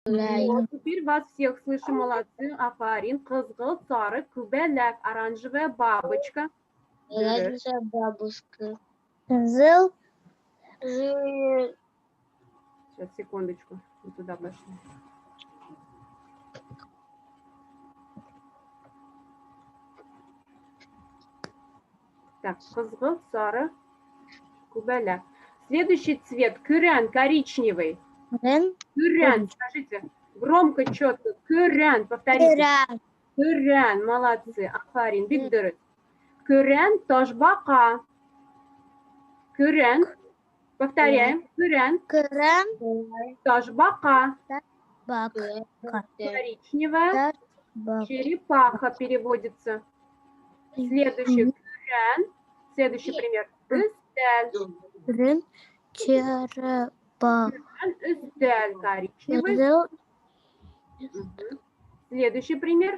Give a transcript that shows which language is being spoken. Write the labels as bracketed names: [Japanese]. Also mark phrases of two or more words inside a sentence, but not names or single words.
[Russian] Вот, теперь вас всех слышу, молодцы. [Tatar] Афарин, кызгылт, сары, күбәләк, [Russian] оранжевая бабочка. Оранжевая бабушка. Зыл. Сейчас, секундочку. Мы туда пошли. Так, [Tatar] кызгылт, сары, күбәләк. [Russian] Следующий цвет күрән, коричневый. Күрән, скажите громко, четко. Күрән, повторите. Күрән, молодцы. [Tatar] Афарин, бик дөрес. Күрән, ташбака. [Russian] Күрән, повторяем. [Tatar] Күрән, ташбака. [Russian] Коричневая. Черепаха переводится. Следующий күрән. Следующий пример. Үстәл. Черепаха. Үстәл, коричневый. Следующий пример.